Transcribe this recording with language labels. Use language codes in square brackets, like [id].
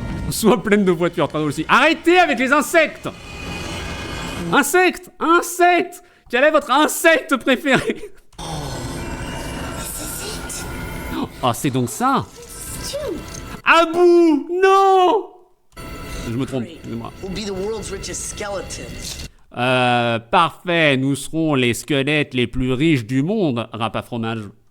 [fr] Soit pleine de voitures, très drôle aussi. Arrêtez avec les insectes! Insectes! Quel est votre insecte préféré? Oh, c'est donc ça? Abou! Non! Je me trompe, excusez-moi. [en] We'll be the world's richest skeletons. [fr] Parfait, nous serons les squelettes les plus riches du monde, rap à fromage.